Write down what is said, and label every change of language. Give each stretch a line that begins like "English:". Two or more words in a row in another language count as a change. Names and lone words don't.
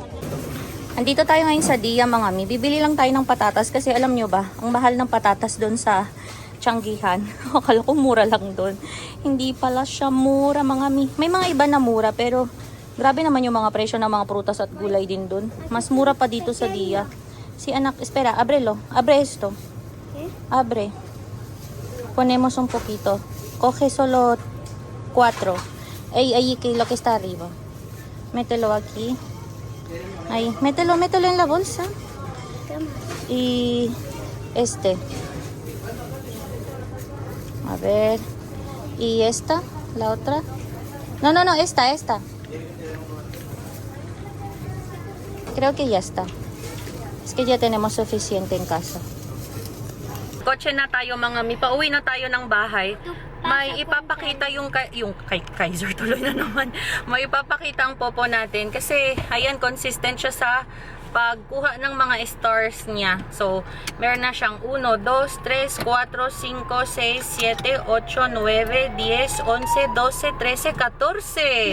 Filipino: Andito tayo ngayon sa Dia, mga mi. Bibili lang tayo ng patatas kasi alam nyo ba, ang mahal ng patatas doon sa Tianggihan. Akala ko mura lang doon. Hindi pala siya mura, mga mi. May mga iba na mura pero grabe naman yung mga presyo ng mga prutas at gulay din doon. Mas mura pa dito sa Dia. Si anak,
Spanish: espera, abrelo. Abre esto. Abre. Ponemos un poquito. Coge solo 4. Ahí que lo que está arriba. Mételo aquí. Ahí, mételo en la bolsa. Y este. A ver. Y esta, la otra. No, esta. Creo que ya está. Es que ya tenemos suficiente en casa.
Filipino: Kotse na tayo mga mi. Pauwi na tayo ng bahay. May ipapakita yung kay Kaiser tuloy na naman. May ipapakita ang popo natin kasi ayan consistent siya sa pagkuha ng mga stars niya. So, meron na siyang 1, 2, 3, 4, 5, 6, 7, 8, 9, 10, 11, 12, 13, 14.